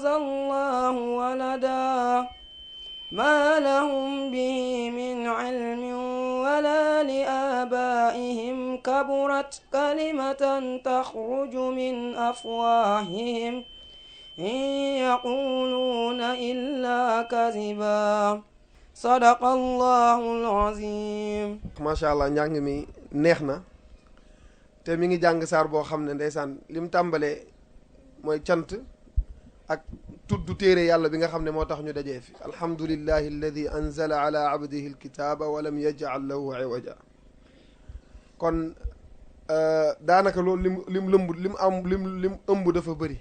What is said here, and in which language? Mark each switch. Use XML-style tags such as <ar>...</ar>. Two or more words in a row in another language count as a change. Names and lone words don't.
<ar>الله ولدا ما لهم به من علم ولا لآبائهم كبرت كلمة تخرج من أفواههم إن يقولون إلا كذبا صدق الله العظيم. ما شاء الله</ar> <wo>njàng mi neex na te mi ngi jàng saar boo xam ne ndeysaan lim tàmbalee mooy cant ak tudd téere yàlla bi nga xam ne moo tax ñu dajee fi</wo> <ar>الحمد لله الذي أنزل على عبده الكتاب ولم يجعل له عوجا.</ar> <wo>kon daanaka loolu lim ëmb dafa bëri.</wo>